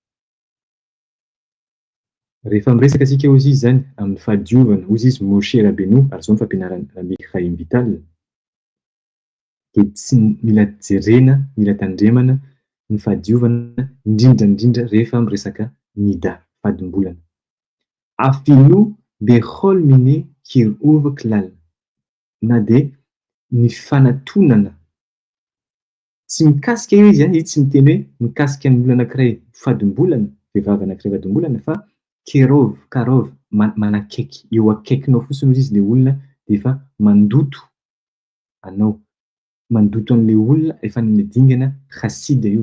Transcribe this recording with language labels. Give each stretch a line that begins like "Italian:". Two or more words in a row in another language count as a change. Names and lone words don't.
Malagasy: Rehefa miresaka antsika hozy izy zany amin'ny fahadiovana, hozy izy Moshe Rabbeinu ary izao ny fampianaran'ny Rabbi Chaim Vital, dia tsy mila jerena, mila tandremana ny fahadiovana indrindrandrindra rehefa miresaka nida, fadim-bolana.
Hebrew: ואפילו בכל מיני קריבה כלל.
Malagasy: Na dia ny fanatonana, tsy mikasika io izy, izy tsy miteny hoe mikasika ny olona anankiray fadim-bolana, vehivavy anankiray fadim-bolana, fa karov, manakaiky, eo akaikinao fotsiny izy ilay olona dia efa mandoto anao, mandoto an'ilay olona efa dingana hasida io.